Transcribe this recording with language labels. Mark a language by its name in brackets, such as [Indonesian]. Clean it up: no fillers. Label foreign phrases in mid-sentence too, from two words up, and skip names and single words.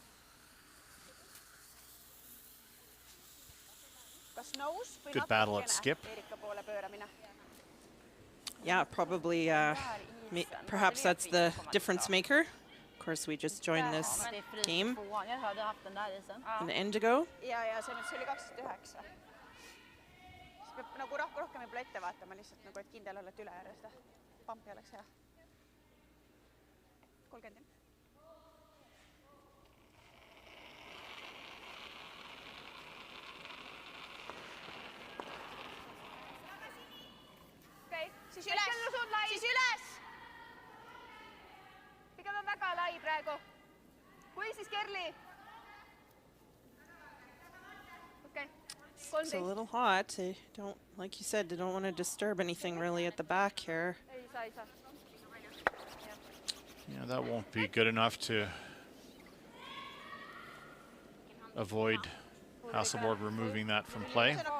[English] Good battle at skip. Yeah, probably. Perhaps that's the difference maker. Of course, we just joined this game an end ago. [Estonian] Nagu rohkem võib-olla ette vaatama lihtsalt nagu, et kindel olla, et üle ära seda pampi oleks hea. 30. Okei, siis üles! Pigem on väga lai praegu. Kui siis Kerli? Okei. [English] It's a little hot. They don't, like you said, they don't want to disturb anything really at the back here. Yeah, that won't be good enough to avoid Hasselborg removing that from play.